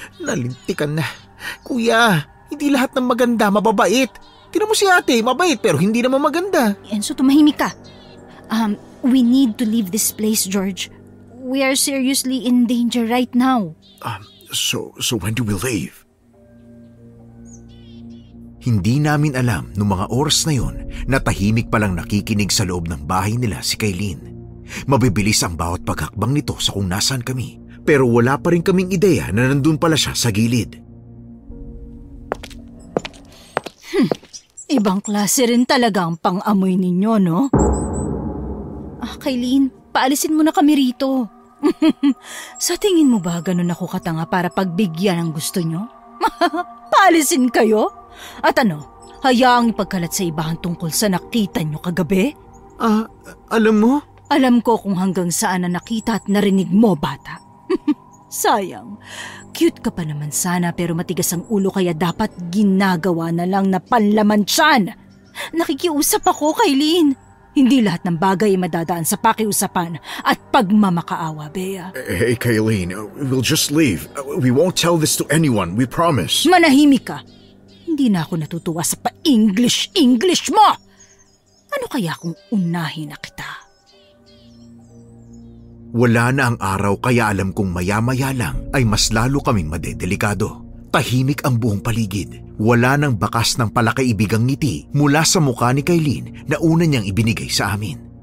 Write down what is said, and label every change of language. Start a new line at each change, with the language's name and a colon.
Filipino: Nalintikan na. Kuya, hindi lahat ng maganda mababait. Tingnan mo si ate, mabait pero hindi naman maganda. Enzo, tumahimik ka.
English: We need to leave this place, George. We are seriously in danger right now. So when do we leave?
Filipino: Hindi namin alam noong mga oras na yon na tahimik palang nakikinig sa loob ng bahay nila si Kailin. Mabibilis ang bawat paghakbang nito sa kung nasaan kami, pero wala pa rin kaming ideya na nandun pala siya sa gilid. Ibang klase rin talaga ang pang-amoy ninyo, no? Kaylin, paalisin mo na kami rito. Sa tingin mo ba ganun ako katanga para pagbigyan ang gusto nyo? Paalisin kayo? At hayaang ipagkalat sa ibahan tungkol sa nakita nyo kagabi? Alam mo? Alam ko kung hanggang saan na nakita at narinig mo, bata. Sayang, cute ka pa naman sana pero matigas ang ulo kaya dapat ginagawa na lang na panlaman tiyan. Nakikiusap ako, Kaylin. Hindi lahat ng bagay ay madadaan sa pakiusapan at pagmamakaawa, Bea.
English: Hey, Kaylin, we'll just leave. We won't tell this to anyone, we promise.
Filipino: Manahimik ka. Hindi na ako natutuwa sa pa-English mo. Ano kaya kung unahin na kita? Wala na ang araw kaya alam kong maya-maya lang ay mas lalo kaming madedelikado. Tahimik ang buong paligid. Wala nang bakas ng palakaibigang ngiti mula sa mukha ni Kaylin na una niyang ibinigay sa amin.